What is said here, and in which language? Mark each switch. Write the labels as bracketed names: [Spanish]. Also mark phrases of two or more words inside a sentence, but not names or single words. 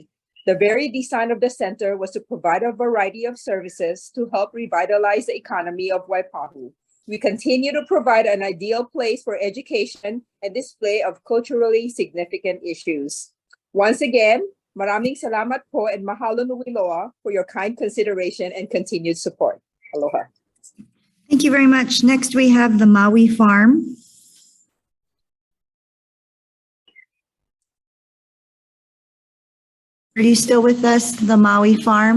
[English] The very design of the center was to provide a variety of services to help revitalize the economy of Waipahu. We continue to provide an ideal place for education and display of culturally significant issues. Once again, [Filipino] maraming salamat po [English] and [Hawaiian] mahalo nui loa [English] for your kind consideration and continued support. Aloha. Thank you very much. Next, we have the Maui Farm. Are you still with us, the Maui Farm?